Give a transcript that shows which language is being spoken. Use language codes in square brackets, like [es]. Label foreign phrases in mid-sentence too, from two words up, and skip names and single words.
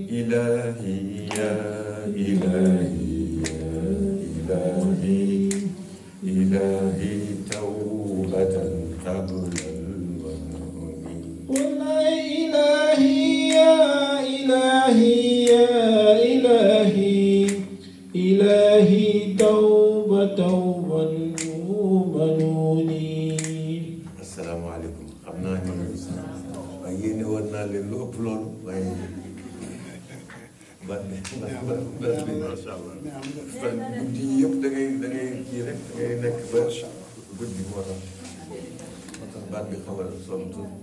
[ar] إلهي يا إلهي يا إلهي إلهي توبة قبل الوهن والله إلهي يا إلهي يا إلهي إلهي توبة وبنوني [wo] asalaamaaleykum xam naa ni waaye yéene war naa leen lu ëpp loolu waaye ban bi [ar] ما شاء الله [wo] fan guddi yi yëpp da ngay kii rek da ngay nekk ba guddi moo tax baat bi xaw a sontu